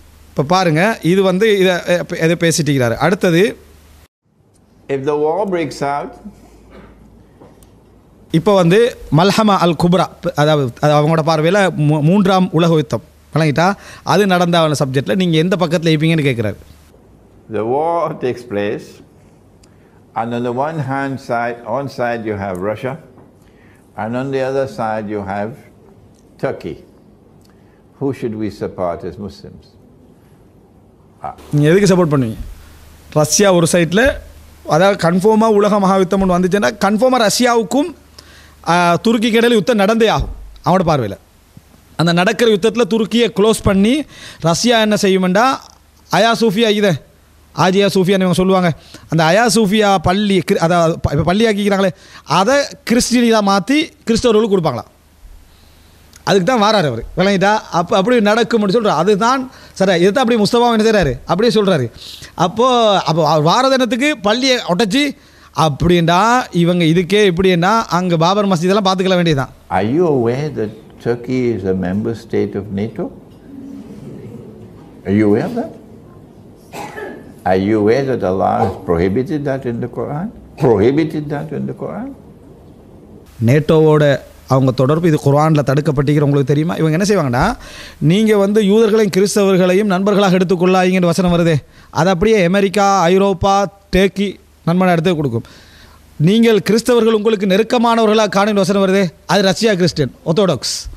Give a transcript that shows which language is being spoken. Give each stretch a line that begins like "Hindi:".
Tamil: இப்போ பாருங்கள், இது வந்து இதை பேசிட்டுக்கிறாரு. அடுத்தது,
English: if the war breaks out,
Tamil: இப்போ வந்து மல்ஹமா அல் குப்ரா, அதாவது அவங்களோட பார்வையில் மூன்றாம் உலக யுத்தம் விளங்கிட்டா, அது நடந்த சப்ஜெக்டில் நீங்கள் எந்த பக்கத்தில் இருப்பீங்கன்னு கேட்குறாரு.
English: The war takes place, and on the one side you have Russia, and on the other side you have Turkey. Who should we support as Muslims?
Tamil: நீங்கள் எதுக்கு சப்போர்ட் பண்ணுவீங்க? ரஷ்யா ஒரு சைட்டில், அதாவது கன்ஃபார்மாக உலக மகா யுத்தம் ஒன்று வந்துச்சுன்னா கன்ஃபார்மாக ரஷ்யாவுக்கும் துருக்கிக்கு இடையில் யுத்தம் நடந்தே ஆகும். அவனோட பார்வையில் அந்த நடக்கிற யுத்தத்தில் துருக்கியை க்ளோஸ் பண்ணி ரஷ்யா என்ன செய்யுமெண்டா, அயா சூஃபியா இதை ஆஜியா சூஃபியான்னு இவங்க சொல்லுவாங்க. அந்த அயா சூஃபியா பள்ளி, அதாவது இப்போ பள்ளி ஆக்கிக்கிறாங்களே, அதை கிறிஸ்டியனாக மாற்றி கிறிஸ்தவர்களுக்கு கொடுப்பாங்களாம். அதுக்கு தான் வாரார் அவர். விளங்கிட்டா. அப்படி நடக்கும்னு சொல்கிறார். அதுதான் சரி. இதை தான் அப்படி முஸ்தபா என்ன செய்கிறாரு, அப்படியே சொல்கிறாரு. அப்போ வாரதனத்துக்கு பள்ளியை ஒட்டச்சி அப்படின்டா இவங்க இதுக்கே இப்படின்னா அங்கே பாபர் மஸ்ஜிதெல்லாம் பார்த்துக்கல வேண்டியதுதான்.
English: Are you aware that Turkey is a member state of NATO? Are you aware of that? Are you aware that Allah has prohibited that in the Quran? Prohibited that in the Quran?
Tamil: நேட்டோவோட அவங்க தொடர்பு இது குர்ஆனில் தடுக்கப்பட்டிருக்கிற உங்களுக்கு தெரியுமா? இவங்க என்ன செய்வாங்கன்னா, நீங்கள் யூதர்களையும் கிறிஸ்தவர்களையும் நண்பர்களாக எடுத்துக்கொள்ளாதீங்கன்னு வசனம் வருதே, அது அப்படியே அமெரிக்கா, ஐரோப்பா, டர்க்கி நண்பனாக எடுத்து கொடுக்கும். நீங்கள் கிறிஸ்தவர்கள் உங்களுக்கு நெருக்கமானவர்களாக காணும் வசனம் வருதே, அது ரஷ்யா கிறிஸ்டியன் ஆர்த்தோடாக்ஸ்.